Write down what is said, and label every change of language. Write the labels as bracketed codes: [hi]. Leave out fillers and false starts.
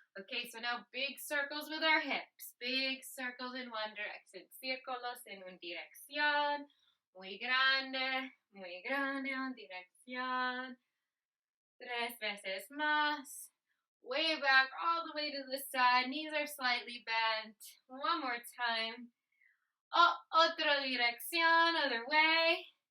[en] Okay, so now big circles with our hips. Big circles in one direction. [es] Círculos en una dirección. Muy grande en dirección. 3 veces más. [en] Way back, all the way to the side. Knees are slightly bent. One more time. [es] Oh, otra dirección, [en] other way.